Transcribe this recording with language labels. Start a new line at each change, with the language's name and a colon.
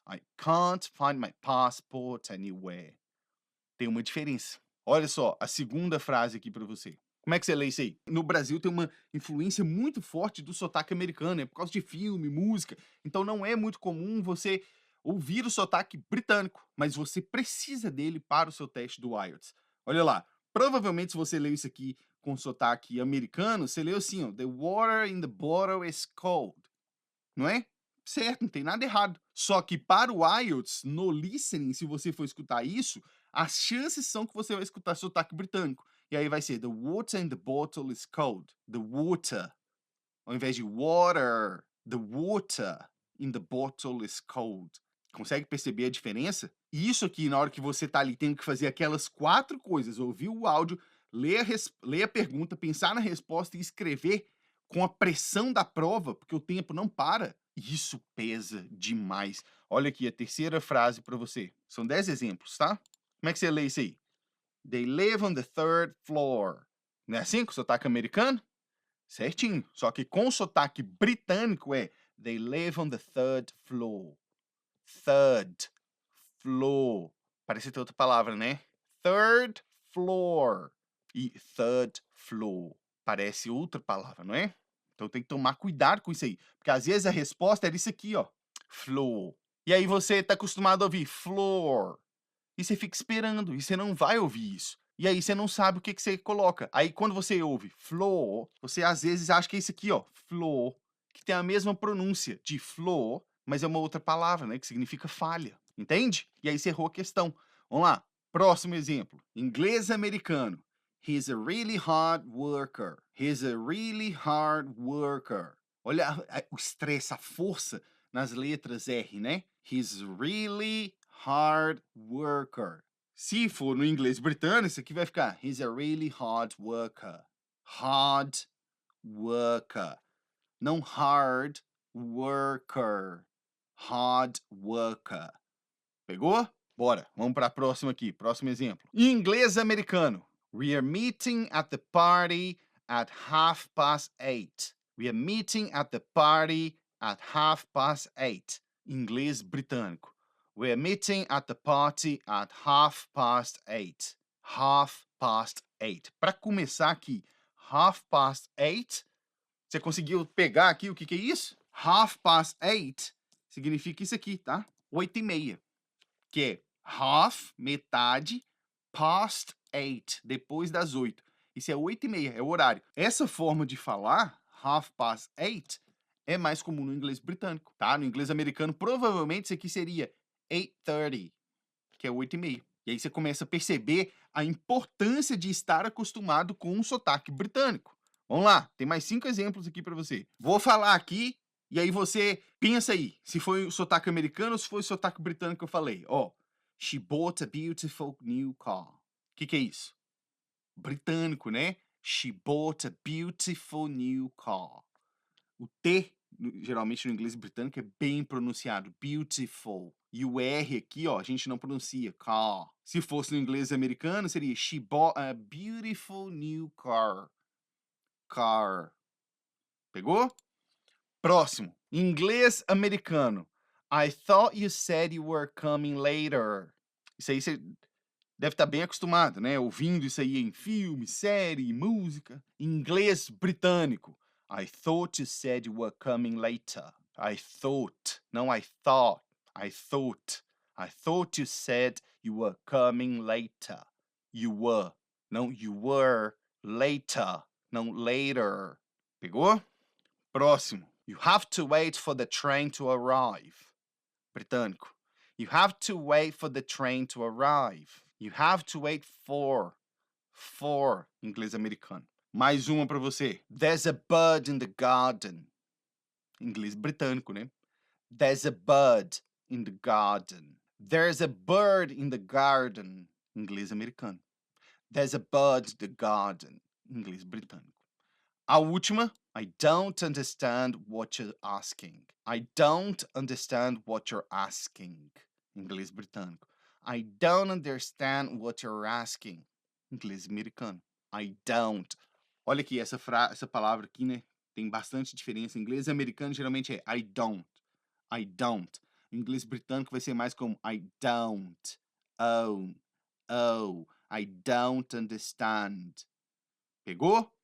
English: I can't find my passport anywhere.
Portuguese: Tem uma diferença. Olha só, a segunda frase aqui para você. Como é que você lê isso aí? No Brasil tem uma influência muito forte do sotaque americano, é por causa de filme, música. Então não é muito comum você ouvir o sotaque britânico, mas você precisa dele para o seu teste do IELTS. Olha lá, provavelmente se você leu isso aqui com sotaque americano, você leu assim, ó,
English: The water in the bottle is cold.
Portuguese: Não é? Certo, não tem nada errado. Só que para o IELTS, no listening, se você for escutar isso, as chances são que você vai escutar sotaque britânico. E aí vai ser
English: The water in the bottle is cold. The water.
Portuguese: Ao invés de water.
English: The water in the bottle is cold.
Portuguese: Consegue perceber a diferença? E isso aqui, na hora que você tá ali tendo que fazer aquelas 4 coisas, ouvir o áudio, ler a pergunta, pensar na resposta e escrever com a pressão da prova, porque o tempo não para, isso pesa demais. Olha aqui a terceira frase para você. São 10 exemplos, tá? Como é que você lê isso aí?
English: They live on the third floor.
Portuguese: Não é assim com o sotaque americano? Certinho. Só que com o sotaque britânico é
English: They live on the third floor. Third floor.
Portuguese: Parece ter outra palavra, né?
English: Third floor. E third floor.
Portuguese: Parece outra palavra, não é? Então tem que tomar cuidado com isso aí. Porque às vezes a resposta era isso aqui, ó. Floor. E aí você tá acostumado a ouvir floor. E você fica esperando. E você não vai ouvir isso. E aí você não sabe o que, que você coloca. Aí quando você ouve floor, você às vezes acha que é isso aqui, ó. Floor. Que tem a mesma pronúncia de floor, mas é uma outra palavra, né? Que significa falha. Entende? E aí você errou a questão. Vamos lá. Próximo exemplo. Inglês americano.
English: He's a really hard worker. He's a really hard worker.
Portuguese: Olha o estresse, a força nas letras R, né?
English: He's really hard worker.
Portuguese: Se for no inglês britânico, isso aqui vai ficar
English: He's a really hard worker. Hard worker. Não hard worker. Hard worker. Pegou?
Portuguese: Bora, vamos para a próxima aqui. Próximo exemplo. Em inglês americano.
English: We are meeting at the party at 8:30. We are meeting at the party at 8:30.
Portuguese: Inglês britânico.
English: We are meeting at the party at 8:30.
Portuguese: 8:30. Para começar aqui, 8:30. Você conseguiu pegar aqui o que que é isso? 8:30 significa isso aqui, tá? 8:30. Que é half, metade, past 8, depois das 8. Isso é 8:30, é o horário. Essa forma de falar,
English: half past 8,
Portuguese: é mais comum no inglês britânico, tá? No inglês americano, provavelmente isso aqui seria 8:30, que é 8:30. E aí você começa a perceber a importância de estar acostumado com o sotaque britânico. Vamos lá, tem mais 5 exemplos aqui para você. Vou falar aqui e aí você pensa aí, se foi o sotaque americano ou se foi o sotaque britânico que eu falei.
English: Ó, she bought a beautiful new car.
Portuguese: O que que é isso? Britânico, né?
English: She bought a beautiful new car.
Portuguese: O T, geralmente no inglês britânico, é bem pronunciado. Beautiful. E o R aqui, ó, a gente não pronuncia. Car. Se fosse no inglês americano, seria
English: She bought a beautiful new car.
Portuguese: Car. Pegou? Próximo. Inglês americano.
English: I thought you said you were coming later.
Portuguese: Isso aí você deve estar bem acostumado, né? Ouvindo isso aí em filme, série, música. Inglês britânico.
English: I thought you said you were coming later. I thought, não I thought. I thought. I thought you said you were coming later. You were.
Portuguese: Não
English: you were later.
Portuguese: Não later. Pegou? Próximo.
English: You have to wait for the train to arrive. Britânico. You have to wait for the train to arrive. You have to wait for.
Portuguese: Inglês americano. Mais uma para você.
English: There's a bird in the garden.
Portuguese: Inglês britânico, né?
English: There's a bird in the garden. There's a bird in the garden.
Portuguese: Inglês americano.
English: There's a bird in the garden.
Portuguese: Inglês britânico. A última.
English: I don't understand what you're asking. I don't understand what you're asking.
Portuguese: Inglês britânico.
English: I don't understand what you're asking.
Portuguese: Inglês americano.
English: I don't.
Portuguese: Olha aqui, essa palavra aqui, né? Tem bastante diferença. Em inglês americano, geralmente é
English: I don't. I don't.
Portuguese: Em inglês britânico vai ser mais como
English: I don't.
Portuguese: Oh.
English: I don't understand. Pegou?